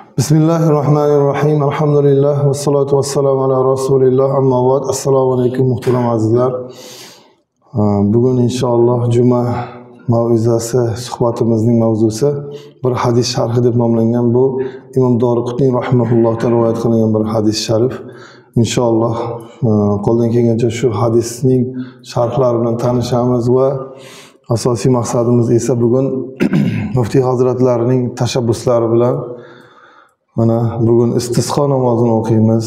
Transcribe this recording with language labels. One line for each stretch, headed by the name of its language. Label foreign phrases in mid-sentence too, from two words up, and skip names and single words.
Arabic: بسم الله الرحمن الرحيم الحمد لله والصلاة والسلام على رسول الله. أما بعد. السلام عليكم
Uzbek: muhtaram azizlar. Bugun inshaalloh juma mav'izasi suhbatimizning mavzusi bir hadis sharhi deb nomlangan. Bu Imom Doriqutniy rahimahullohdan rivoyat qilingan bir hadis sharif. Inshaalloh qo'ldan kelgancha shu hadisning sharhlari bilan tanishamiz va asosiy maqsadimiz esa bugun muftiy hazratlarining tashabbuslari bilan mana bugun istisqo namozini o'qiymiz.